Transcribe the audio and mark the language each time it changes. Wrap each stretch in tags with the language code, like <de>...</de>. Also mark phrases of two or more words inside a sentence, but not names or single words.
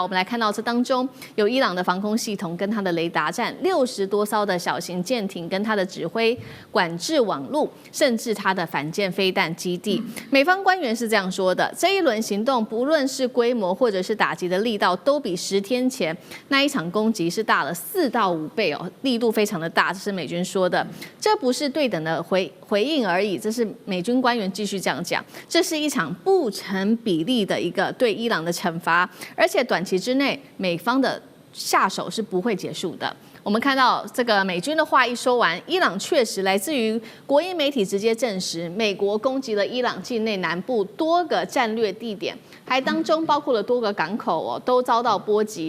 <zh>我們來看到這當中有伊朗的防空系統跟它的雷達站，60多艘的小型艦艇跟它的指揮管制網路，甚至它的反艦飛彈基地。美方官員是這樣說的：這一輪行動不論是規模或者是打擊的力道，都比10天前那一場攻擊是大了4到5倍哦，力度非常的大。這是美軍說的，這不是对等的回應而已。這是美軍官員繼續這樣講，這是一場不成比例的一個對伊朗的懲罰，而且短期之內美方的下手是不會結束的。我們看到這個美軍的話一說完，伊朗確實來自於國營媒體直接證實，美國攻擊了伊朗境內南部多個戰略地點，還當中包括了多個港口哦，都遭到波及。</zh>